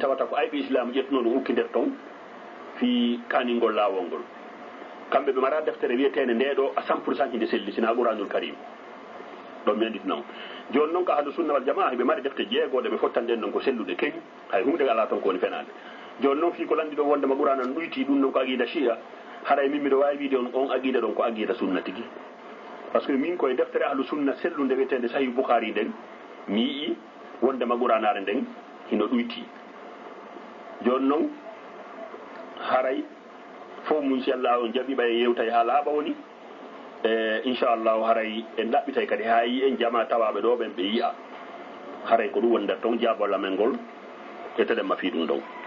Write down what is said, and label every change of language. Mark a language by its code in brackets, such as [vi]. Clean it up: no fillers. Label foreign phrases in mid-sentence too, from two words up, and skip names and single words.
[ff] tawata ko ayɓe islam ƴettuno ɗum ukki nder ton fi kaningol laawol ngol kamɓe ɓe mara deftere wiyetene ndeɗo [fr] à 100% [ff] hinde selli sina [ar] القرآن الكريم [ff] ɗon mi andit noon joni noon ko [ar] أهل السنة وال [ff] jamaa hiɓe mari defte jeegoɗe ɓe fottan ɗen ɗon ko selluɗe keñi hay humde ala toon ko woni fenade joni noon fi ko landi ɗo wondema qur'ana no ɗuyti ɗum noon ko [ar] عقيدة الشيعة [ff] haray min mbiɗo wawi wiide on aqida ɗon ko [ar] عقيدة السنة [ff] tigui par ce que min koye deftere [ar] أهل السنة [ff] sellude wiyetede sahih boukhari nden mi yii wondema qur'anare nden hino ɗuyti joni noon haray fof mum si allah on jaɓiɓa e yewtay ha laaɓa woni e inchallahu haray en ɗaɓɓitay kadi ha yi en jama tawaɓe ɗo ɓen ɓe yiya haray ko ɗum woni nder toon jabol amen ngol e teɗen ma fi ɗum ɗon